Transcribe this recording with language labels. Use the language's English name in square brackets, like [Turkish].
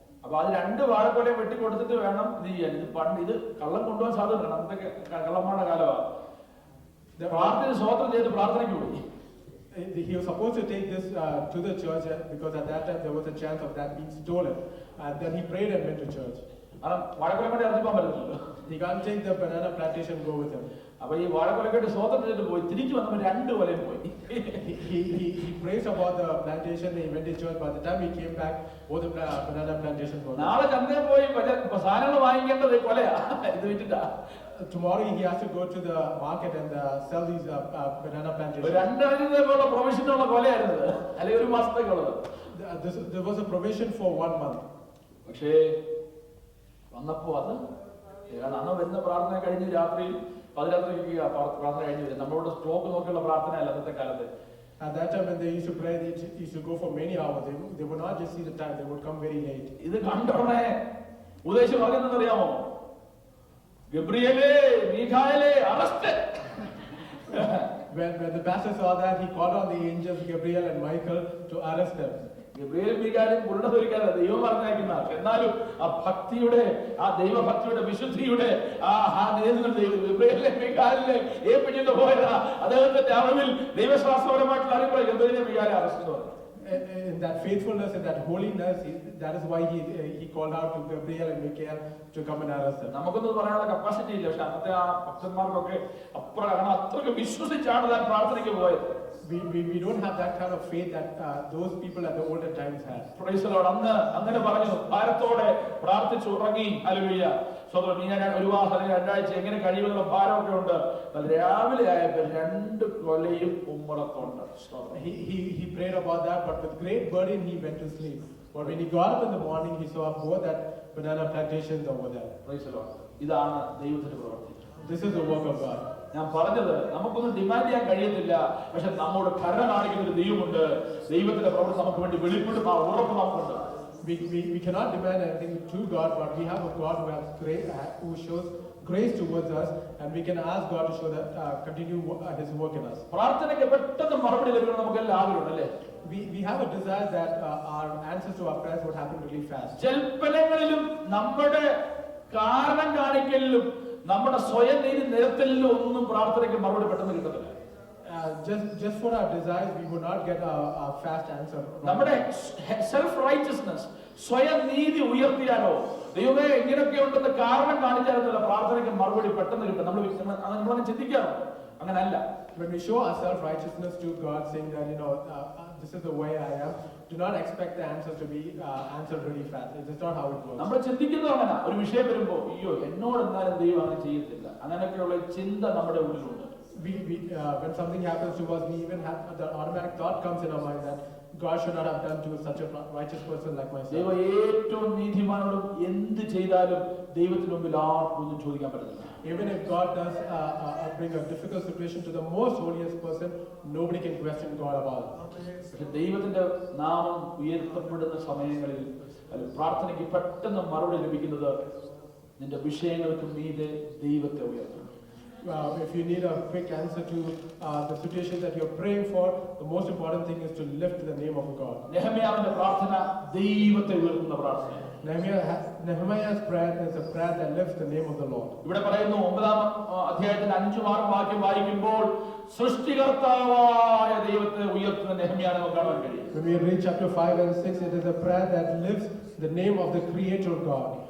[Malayalam] അപ്പൊ അത് 2 വാഴക്കൊലയും വെട്ടിക്കൊടുത്തിട്ട് വേണം ഇത് ചെയ്യാൻ. ഇത് പണ്ട് ഇത് കള്ളം കൊണ്ടുപോകാൻ സാധ്യതയുണ്ട്. അന്നത്തെ കള്ളന്മാരുടെ കാലമാണ്. പ്രാർത്ഥന സ്വോത്രം ചെയ്ത് പ്രാർത്ഥനയ്ക്ക് പോയി. [English] He was supposed to take this to the church because at that time there was a chance of that being stolen, and then he prayed and went to church. [Malayalam] കാരണം വാഴക്കൊലം കൊണ്ട് ഇറങ്ങിപ്പോകാൻ പറ്റില്ലല്ലോ. [English] He can't take the banana plantation and go with him. [Malayalam] അപ്പൊ ഈ വാഴക്കൊലക്കെട്ട് സ്വോത്രം ചെയ്തിട്ട് പോയി. തിരിച്ചു വന്നപ്പോൾ 2 കൊലയും പോയി. [English] He prays about the plantation. He went to church. By the time he came back, both the banana plantation was. [Malayalam] നാളെ ചന്തയിൽ പോയി സാധനങ്ങൾ വാങ്ങിക്കേണ്ടത് കൊലയാ. ഇത് വിറ്റിട്ടാ. [English] Tomorrow he has to go to the market and sell these banana plantations. [Malayalam] 2 ആഴ്ചത്തേക്കുള്ള പ്രൊവിഷനുള്ള കൊലയായിരുന്നു, അല്ലെങ്കിൽ 1 മാസത്തേക്കുള്ളത്. [English] There was a provision for 1 month. [Malayalam] പക്ഷേ വന്നപ്പോ അത് അന്ന് വരുന്ന പ്രാർത്ഥന കഴിഞ്ഞ് രാത്രി 11:30 പ്രാർത്ഥന കഴിഞ്ഞ് വരും. നമ്മളോട് സ്റ്റോക്ക് നോക്കിയുള്ള പ്രാർത്ഥന അല്ല അന്നത്തെ കാലത്ത്. [English] At that time when they used to pray, they used to go for many hours. They would not just see the time; they would come very late. [Malayalam] ഇത് കണ്ടോണേ ഉപദേശം പറയുന്നറിയാമോ? ഗബ്രിയേലേ, മീഖായേലേ, arrest. [English] When the pastor saw that, he called on the angels Gabriel and Michael to arrest them. [Malayalam] ഗബ്രിയേലും മീഖായേലും പുരുഷധരിക്കാതെ ദൈവം പറഞ്ഞയക്കുന്ന, എന്നാലും ആ ഭക്തിയുടെ, ആ ദൈവഭക്തിയുടെ, വിശുദ്ധിയുടെ ആ നേതൃത്വം ഗബ്രിയേലിനെ മീഖായേലിനെ ഏൽപ്പിച്ചിട്ട് പോയതാ. അദ്ദേഹത്തിന്റെ അറിവിൽ ദൈവശാസ്ത്രപരമായിട്ടുള്ള അറിവ് ഗബ്രിയേലിനെ മീഖായേലെ അറസ്റ്റ് എന്ന് പറഞ്ഞു. [English] In that faithfulness, in that holiness, that is why he called out to Gabriel and Michael to come and arrest them. [Malayalam] നമുക്കൊന്നും പറയാനുള്ള കപ്പാസിറ്റി ഇല്ല. പക്ഷെ അന്നത്തെ ആ ഭക്തന്മാർക്കൊക്കെ അത്രയ്ക്ക് വിശ്വസിച്ചാണ് താൻ പ്രാർത്ഥനയ്ക്ക് പോയത്. [English] We don't have that kind of faith that those people at the older times had. Praise the Lord. [Malayalam] അന്ന് അങ്ങനെ പറഞ്ഞു, ഭാരത്തോടെ പ്രാർത്ഥിച്ചു ഉറങ്ങി. ഹല്ലേലൂയ. സ്വതന്ത്രം ഞാൻ 1 മാസം അല്ലെങ്കിൽ 2 ആഴ്ച എങ്ങനെ കഴിയുമെന്നുള്ള ഭാരമൊക്കെ ഉണ്ട്. രാവിലെ ആയപ്പോൾ 2 കൊലയും ഉമ്മറത്തുണ്ട്. [English] He prayed about that, but with great burden he went to sleep. But when he got up in the morning, he saw both that banana plantations over there. Praise the Lord. [Malayalam] ഇതാണ് ദൈവത്തിന്റെ പ്രവൃത്തി. [English] This is the work of God. [Malayalam] ഞാൻ പറഞ്ഞത് നമുക്കൊന്നും demand ചെയ്യാൻ കഴിയത്തില്ല. പക്ഷെ നമ്മോട് കരുണ കാണിക്കുന്ന ഒരു ദൈവമുണ്ട്. ദൈവത്തിന്റെ പ്രവൃത്തി നമുക്ക് വേണ്ടി വെളിപ്പെടും. ആ ഉറപ്പ് നമുക്കുണ്ട്. [English] We cannot demand anything to God, but we have a God who has grace, who shows grace towards us, and we can ask God to show that continue His work in us. [Malayalam] പ്രാർത്ഥനയ്ക്ക് പെട്ടെന്ന് മറുപടി ലഭിക്കണം നമുക്ക് എല്ലാം ആഗ്രഹമുണ്ട്, അല്ലേ? [English] We have a desire that our answers to our prayers would happen really fast. [Malayalam] ജൽപ്പനങ്ങളിലും നമ്മുടെ കാരണം കാണിക്കലിലും നമ്മുടെ സ്വയം നീതി നിരത്തലിലും ഒന്നും പ്രാർത്ഥനയ്ക്ക് മറുപടി പെട്ടെന്ന് കിട്ടത്തില്ല. [English] Just for our desires, we would not get a fast answer. [Malayalam] നമ്മുടെ സെൽഫ് റൈറ്റസ്നെസ്, സ്വയം നീതി ഉയർത്തിയാലോ, ദൈവമേ ഇങ്ങനെയൊക്കെ ഉണ്ടെന്ന് കാരണം കാണിച്ചാലോ പ്രാർത്ഥനയ്ക്ക് മറുപടി പെട്ടെന്ന് കിട്ടും. നമ്മളങ്ങനെ ചിന്തിക്കാറുണ്ട്. അങ്ങനല്ല. [English] When we show our self-righteousness to God, saying that, this is the way I am, do not expect the answers to be answered really fast. It is not how it works. [Malayalam] നമ്മൾ ചിന്തിക്കുന്നത് അങ്ങനെ. ഒരു വിഷയം വരുമ്പോ അയ്യോ എന്നോട് എന്നാലും ദൈവം അങ്ങനെ ചെയ്യത്തില്ല, അങ്ങനെയൊക്കെയുള്ള ചിന്ത നമ്മുടെ ഉള്ളിലുണ്ട്. [English] When something happens to us, we even have the automatic thought comes in our mind that God should not have done to such a righteous person like myself. [Malayalam] ദൈവം ഏറ്റവും നീതിമാനോടും എന്ത് ചെയ്താലും ദൈവത്തിന് മുമ്പിൽ ആർക്കും ഒന്നും ചോദിക്കാൻ പറ്റില്ല. [English] Even if God does bring a difficult situation to the most holiest person, nobody can question God about it. [Malayalam] ദൈവത്തിന്റെ നാമം ഉയർത്തപ്പെടുന്ന സമയങ്ങളിൽ പ്രാർത്ഥനയ്ക്ക് പെട്ടെന്ന് മറുപടി ലഭിക്കുന്നത് നിന്റെ വിഷയങ്ങൾക്ക് മീതെ ദൈവത്തെ ഉയർത്തണം. [English] If you need a quick answer to the situation that you're praying for, the most important thing is to lift the name of God. [Malayalam] നെഹമ്യാവിന്റെ പ്രാർത്ഥന ദൈവത്തെ ഉയർത്തുന്ന പ്രാർത്ഥന. [English] Nehemiah's prayer is a prayer that lifts the name of the Lord. [Malayalam] ഇവിടെ പറയുന്നു 9-ാം അധ്യായത്തിൽ 5-6 വാക്യം വായിക്കുമ്പോൾ സൃഷ്ടികർത്താവായ ദൈവത്തെ ഉയർത്തുന്ന നെഹമ്യാവിനെ നമുക്ക് കാണാൻ കഴിയും. [English] When we read chapter 5 and 6, it is a prayer that lifts the name of the Creator God.